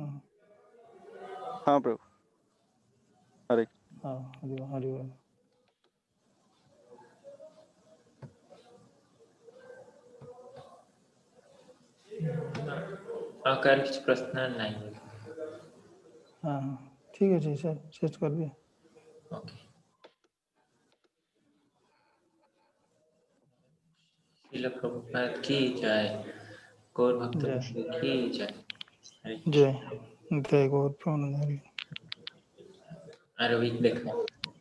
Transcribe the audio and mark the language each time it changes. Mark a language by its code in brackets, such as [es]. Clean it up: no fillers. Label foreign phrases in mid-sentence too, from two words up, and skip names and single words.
[or] ହଁ ପ୍ରଭୁ ହରେ ହଁ ହରି ବୋଲ। ଆଉ କାହାର କିଛି ପ୍ରଶ୍ନ ନାହିଁ? ହଁ ହଁ ଠିକ ଅଛି ସାର୍ ଶେଷ କରିଦିଅ। [hi] ओके। श्रील प्रभुपाद की जय। गौर भक्त जय की जय। हरे जय जय गौर प्रेमानंद हरि। अरविंद देखो।